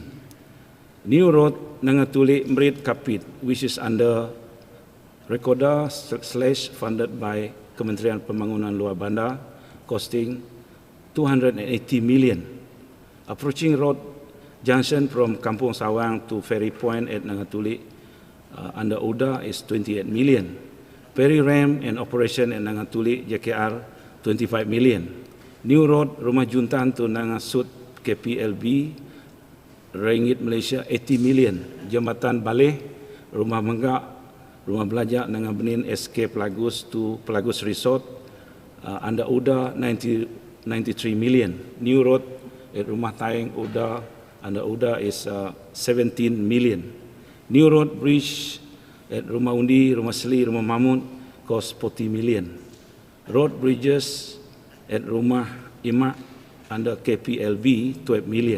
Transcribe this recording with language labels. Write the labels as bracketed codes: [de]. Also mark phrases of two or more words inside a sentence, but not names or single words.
[en] New road Nangatuli Mrit Kapit, which is under Rekoda / funded by Kementerian Pembangunan Luar Bandar, costing 280 million. Approaching road junction from Kampung Sawang to Ferry Point at Nangatuli under UDA is 28 million. Ferry ramp and operation at Nangatuli JKR 25 million. New road Rumah Juntan to Nangasut KPLB [ms] Ringgit Malaysia [en] 80 million. Jambatan Baleh, Rumah Menggak, Rumah Belajar Nangabenin SK Pelagus to Pelagus Resort under UDA 93 million. New road at Rumah Taeng UDA under UDA is 17 million. New road bridge at Rumah Undi, Rumah Seli, Rumah Mahmud cost 40 million. Road bridges at Rumah Imak under KPLB 12 million.